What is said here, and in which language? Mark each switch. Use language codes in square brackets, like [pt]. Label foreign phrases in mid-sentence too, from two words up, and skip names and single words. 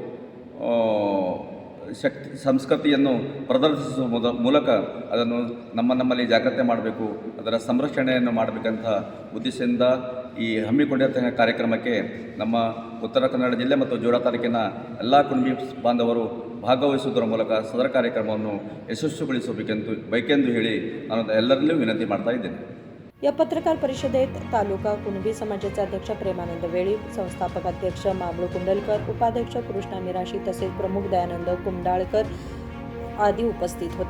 [kn] ಸಂಸ್ಕೃತಿಯನ್ನು ಪ್ರದರ್ಶಿಸುವ ಮೂಲಕ ಅದನ್ನು ನಮ್ಮಲ್ಲಿ ಜಾಗ್ರತೆ ಮಾಡಬೇಕು, ಅದರ ಸಂರಕ್ಷಣೆಯನ್ನು ಮಾಡಬೇಕಂತ ಉದ್ದೇಶದಿಂದ ಈ ಹಮ್ಮಿಕೊಂಡಿರ್ತಕ್ಕಂಥ ಕಾರ್ಯಕ್ರಮಕ್ಕೆ ನಮ್ಮ ಉತ್ತರ ಕನ್ನಡ ಜಿಲ್ಲೆ ಮತ್ತು ಜೋಡ ತಾಲೂಕಿನ ಎಲ್ಲ ಕುಣಬಿ ಬಾಂಧವರು ಭಾಗವಹಿಸುವುದರ ಮೂಲಕ ಸದರ ಕಾರ್ಯಕ್ರಮವನ್ನು ಯಶಸ್ವಿಗೊಳಿಸಬೇಕೆಂದು ಹೇಳಿ ನಾನು ಎಲ್ಲರಲ್ಲೂ ವಿನಂತಿ ಮಾಡ್ತಾ ಇದ್ದೇನೆ. [mr] या पत्रकार परिषदेत तालुका कुणबी समाजाचे अध्यक्ष प्रेमानंद वेळी, संस्थापक अध्यक्ष माबळू कुंडलकर, उपाध्यक्ष कृष्णा मिराशी तसेच प्रमुख दयानंद कुंडाळकर आदी उपस्थित होते.